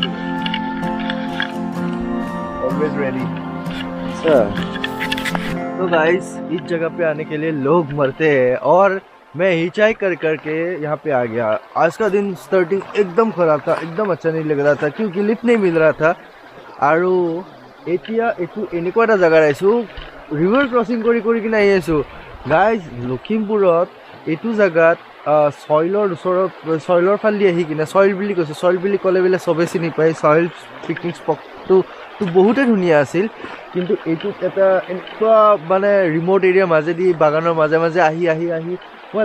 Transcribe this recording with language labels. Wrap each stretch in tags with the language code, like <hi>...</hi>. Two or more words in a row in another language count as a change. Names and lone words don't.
<en>always ready</en> <hi>तो गाइस इस जगह पे आने के लिए लोग मरते हैं और मैं हिचाई कर करके यहाँ पे आ गया आज का दिन स्टार्टिंग एकदम ख़राब था एकदम अच्छा नहीं लग रहा था क्योंकि लिफ्ट नहीं मिल रहा था और</hi> <as>एतिया এনেকুৱা এটা জায়গা আইছোঁ</as> <en>river crossing</en> <as>কৰি কিনে আহি আছোঁ गाइस লখিমপুৰত এইটো জায়গাত সইলৰ ওচৰত সইলৰ ফালি আহি কিনে সইল বুলি কৈছে সইল বুলি ক'লে বোলে চবে চিনি পায় সইল পিকনিক স্পটটো বহুতে ধুনীয়া আছিল কিন্তু এইটোত এটা এনেকুৱা মানে ৰিমোট এৰিয়া মাজেদি বাগানৰ মাজে মাজে আহি মই</as>